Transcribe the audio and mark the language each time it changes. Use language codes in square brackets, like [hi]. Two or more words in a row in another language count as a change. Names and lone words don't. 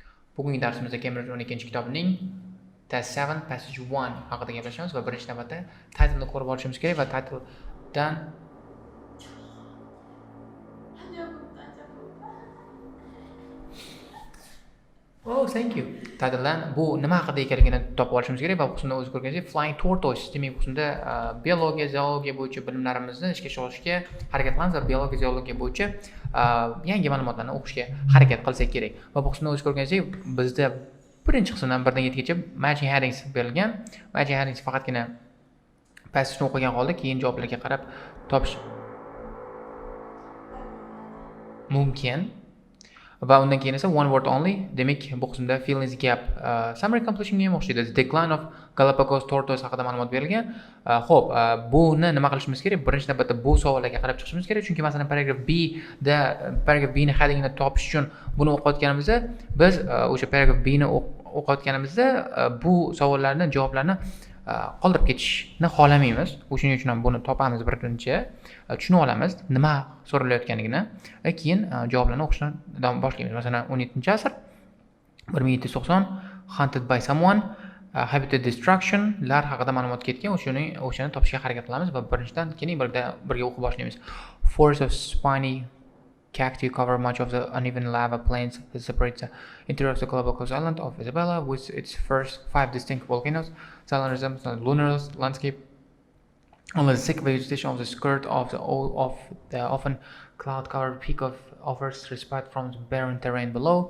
[uz] Bugungi darsimizda Cambridge 12-kitobining Test 7 Passage 1 haqida gaplashamiz va birinchi navbatda titlni ko'rib olishimiz kerak va titldan [en] thank you. [uz] Titldan bu nima haqida ekanligini topib olishimiz kerak va xususida o'zi ko'rganingizdek Flying Tortoise, demak xususida biologiya, zoologiya bo'yicha bilimlarimizni ishga solishga harakat qilamiz va biologiya, zoologiya bo'yicha yangi ma'lumotlarni o'qishga harakat qilsak kerak. Va bu xususida o'zi ko'rganingizdek bizda birinchi qismdan 1 dan 7gacha [en] matching headings [uz] berilgan. [en] Matching headings [uz] faqatgina passageni o'qigan holda keyin javoblarga qarab topish mumkin. Va undan keyin esa [en] one word only, [uz] demak bu qismda [en] feelings gap summary completionga [uz] ham o'xshaydi. [en] Decline of Galapagos tortoise [uz] haqida ma'lumot berilgan. Xo'p, buni nima qilishimiz kerak? Birinchi navbatda bu savollarga qarab chiqishimiz kerak, chunki masalan paragraf B ni headingini topish uchun buni o'qiyotganimizda biz o'sha paragraf B ni o'qiyotganimizda bu savollarni javoblarni qoldirib ketishni xohlamaymiz. O'shuning uchun ham buni topamiz, birinchi tushunib olamiz nima so'ralayotganligini va keyin javoblarni o'qishni boshlaymiz. Masalan 17-asr 1790 [en] hunted by someone, habitat destruction [uz] lar haqida ma'lumot ketgan. O'shani topishga harakat qilamiz va birinchidan keyin birga o'qib boshlaymiz. [en] Forests of spiny cacti cover much of the uneven lava plains that separates the interior of the Galapagos island of Isabella, with its first 5 distinct volcanoes. The island resembles a lunar landscape. Only the thick vegetation of the skirt of the often cloud-covered peak offers respite from the barren terrain below.